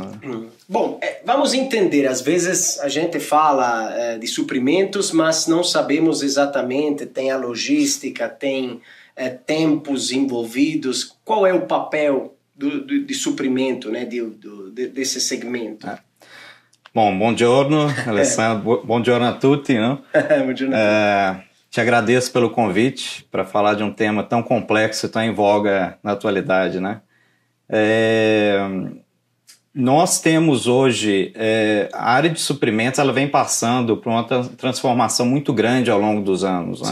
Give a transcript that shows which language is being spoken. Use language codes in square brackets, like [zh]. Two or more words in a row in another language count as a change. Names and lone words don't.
[pt] Bom, vamos entender, às vezes a gente fala de suprimentos, mas não sabemos exatamente, tem a logística, tem tempos envolvidos, qual é o papel de suprimento, né, desse segmento. Bom, [it] buongiorno, Alessandro, buongiorno a tutti, não? Buongiorno a tutti. [pt] Te agradeço pelo convite para falar de um tema tão complexo e tão em voga na atualidade, né? Nós temos hoje, a área de suprimentos, ela vem passando por uma transformação muito grande ao longo dos anos, né?